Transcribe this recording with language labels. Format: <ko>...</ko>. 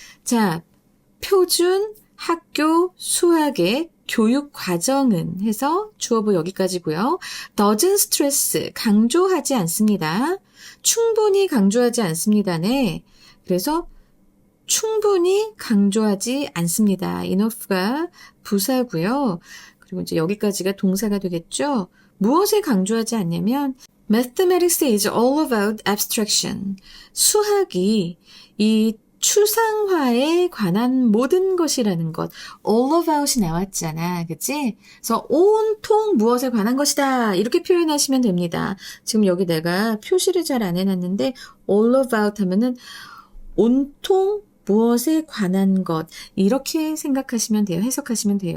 <ko>자, 표준 학교 수학의 교육 과정은 해서 주어부 여기까지고요.</ko> <en>doesn't stress,</en> <ko>강조하지 않습니다. 충분히 강조하지 않습니다네. 그래서 충분히 강조하지 않습니다. enough가 부사고요. 그리고 이제 여기까지가 동사가 되겠죠. 무엇을 강조하지 않냐면</ko> <en>Mathematics is all about abstraction.</en> <ko>수학이 이 추상화에 관한 모든 것이라는 것. all about이 나왔잖아. 그치? 그래서 온통 무엇에 관한 것이다. 이렇게 표현하시면 됩니다. 지금 여기 내가 표시를 잘 안 해놨는데 all about 하면은 온통 무엇에 관한 것 이렇게 생각하시면 돼요. 해석하시면 돼요.</ko>